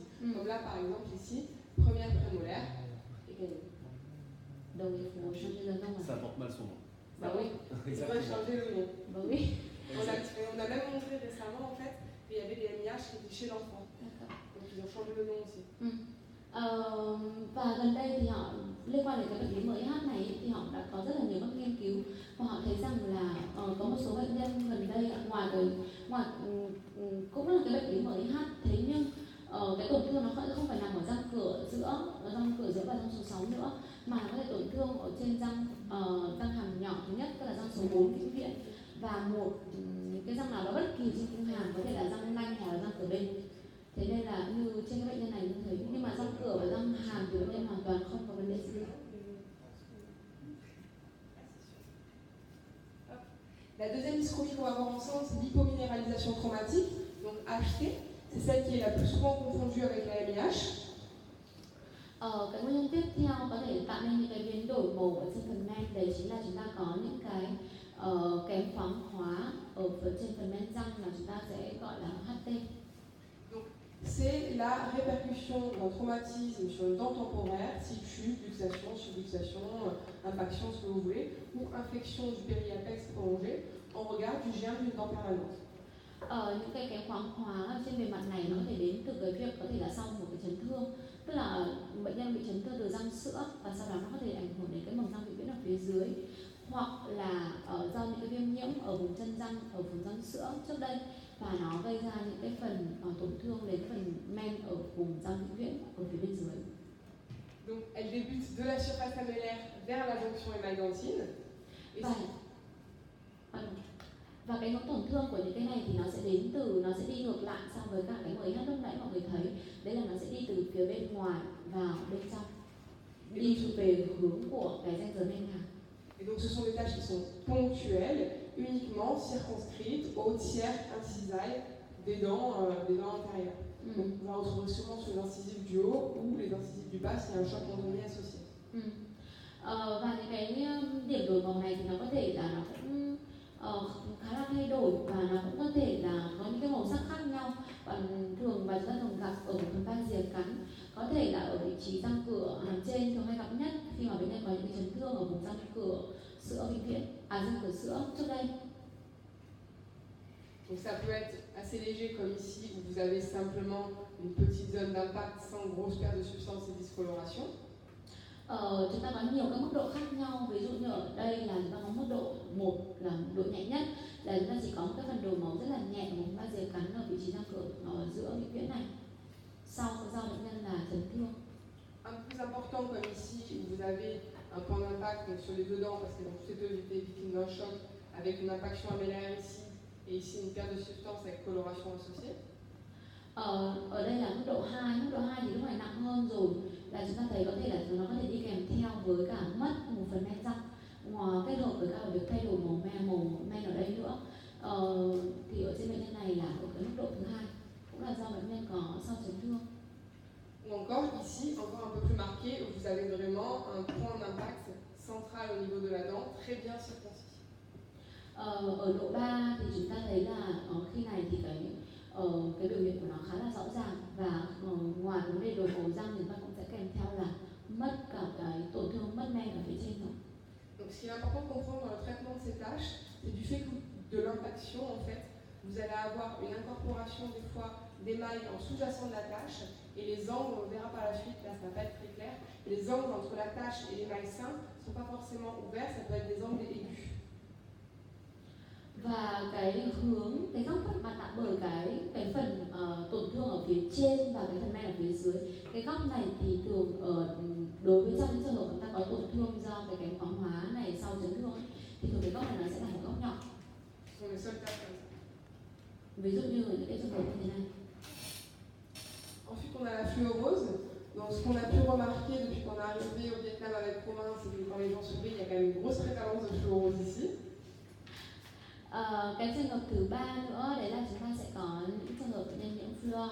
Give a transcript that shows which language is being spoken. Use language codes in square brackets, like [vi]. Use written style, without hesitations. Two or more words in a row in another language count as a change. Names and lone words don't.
[fr] Comme là par exemple ici, première prémolaire et canine. Donc il faut changer le nom. Ça porte mal son nom. Bah oui, il faudrait changer le nom. Bah oui. On a même montré récemment en fait qu'il y avait des MIH qui étaient chez l'enfant. Donc ils ont changé le nom aussi. [vi] Và gần đây thì họ liên quan đến cái bệnh lý MIH này thì họ đã có rất là nhiều các nghiên cứu và họ thấy rằng là có một số bệnh nhân gần đây cũng là cái bệnh lý MIH, thế nhưng cái tổn thương nó không phải nằm ở răng cửa giữa và răng số 6 nữa, mà nó có thể tổn thương ở trên răng hàm nhỏ thứ nhất, tức là răng số 4 vĩnh viễn, và một cái răng nào đó bất kỳ trên khung hàm, có thể là răng nanh hoặc là răng cửa bên. Thế nên là như trên cái bệnh nhân này cũng thấy, nhưng mà răng cửa và răng hàm thì bệnh nhân hoàn toàn không có vấn đề gì. [fr] La deuxième dyschromie qu'on va voir ensemble, c'est l'hypominéralisation chromatique, donc HT. C'est celle qui est la plus souvent confondue avec la MIH. [vi] Cái nguyên nhân tiếp theo có thể tạo nên những cái biến đổi màu ở trên phần men, đấy chính là chúng ta có những cái kém khoáng hóa ở trên phần men răng mà chúng ta sẽ gọi là HT. [fr] C'est la répercussion d'un traumatisme sur une dent temporaire, situ, luxation, subluxation, impaction, ce que vous voulez, ou infection du périapex prolongée en regard du germe d'une dent permanente. [vi] Những cái kém khoáng hóa trên bề mặt này nó có thể đến từ cái việc có thể là sau một cái chấn thương, tức là bệnh nhân bị chấn thương từ răng sữa và sau đó nó có thể ảnh hưởng đến cái mầm răng vĩnh viễn ở phía dưới, hoặc là do những cái viêm nhiễm ở vùng chân răng, ở vùng răng sữa trước đây và nó gây ra những cái phần tổn thương đến phần men ở vùng răng vĩnh viễn ở phía bên dưới. [fr] Donc elle débute de la surface lamellaire vers la jonction émaille-dentine. [vi] Và cái tổn thương của những cái này thì nó sẽ đến từ, nó sẽ đi ngược lại so với cả cái MH lúc nãy mọi người thấy, đấy là nó sẽ đi từ phía bên ngoài vào bên trong, đi về hướng của cái ranh giới men hàm. [fr] Et donc ce sont des tâches qui sont ponctuelles, uniquement circonscrites au tiers incisal des dents antérieures. Donc on va retrouver souvent sur les incisives du haut ou les incisives du bas s'il y a un choc endogène associé. [vi] Và những cái điểm đổi màu này thì nó có thể là nó cũng khá là thay đổi và nó cũng có thể là có những cái màu sắc khác nhau. Còn thường và chúng ta thường gặp ở phần ba rìa cắn, có thể là ở vị trí răng cửa hàm trên thường hay gặp nhất khi mà bệnh nhân có những cái chấn thương ở vùng răng cửa sữa vĩnh viễn, răng cửa sữa trước đây. [fr] Donc ça peut être assez léger comme ici où vous avez simplement une petite zone d'impact sans grosse perte de substance et discoloration. [vi] Chúng ta có nhiều các mức độ khác nhau, ví dụ như ở đây là chúng ta có mức độ 1 là độ nhẹ nhất, là chúng ta chỉ có một cái phần đổi màu rất là nhẹ ở vùng ba rìa cắn ở vị trí răng cửa ở giữa vĩnh viễn này, sau do bệnh nhân là chấn thương. [fr] Un peu plus important comme ici où vous avez un point d'impact sur les deux dents parce que toutes les deux étaient victimes d'un choc avec une impaction lamellaire ici et ici une perte de substance avec coloration associée. [vi] Ở đây là mức độ 2 thì lúc này nặng hơn rồi, là chúng ta thấy có thể là nó có thể đi kèm theo với cả mất một phần men răng, kết hợp với cả việc thay đổi màu men ở đây nữa. Thì ở trên bệnh nhân này là ở cái mức độ thứ 2, cũng là do bệnh nhân có sau chấn thương. [fr] Ou encore ici, encore un peu plus marqué, où vous avez vraiment un point d'impact central au niveau de la dent, très bien circoncis. [vi] Ở độ 3 thì chúng ta thấy là khi này thì cái biểu hiện của nó khá là rõ ràng và ngoài vấn đề đổi màu răng thì chúng ta cũng sẽ kèm theo là mất cả cái tổn thương mất men ở phía trên rồi. [fr] Donc ce qui est important de comprendre dans le traitement de ces tâches, c'est du fait de l'impaction en fait, vous allez avoir une incorporation des fois d'émail en sous-jacent de la tâche et les angles, on le verra par la suite, là ça va pas être très clair, les angles entre la tâche et l'émail sain ne sont pas forcément ouverts, ça peut être des angles aigus. [vi] Và cái hướng, cái góc mà tạo bởi cái phần tổn thương ở phía trên và cái phần men ở phía dưới, cái góc này thì thường đối với trong những trường hợp chúng ta có tổn thương do cái kém khoáng hóa này sau chấn thương thì thường cái góc này nó sẽ là một góc nhỏ. Ví dụ như ở những cái trường hợp như thế này. [fr] Ensuite, on a la fluorose. Donc, ce qu'on a pu remarquer depuis qu'on est arrivé au Vietnam avec Romain, c'est que quand les gens sourient, il y a quand même une grosse prévalence de fluorose ici. [vi] Cái trường hợp thứ 3 nữa đấy là chúng ta sẽ có những trường hợp bệnh nhân nhiễm fluor.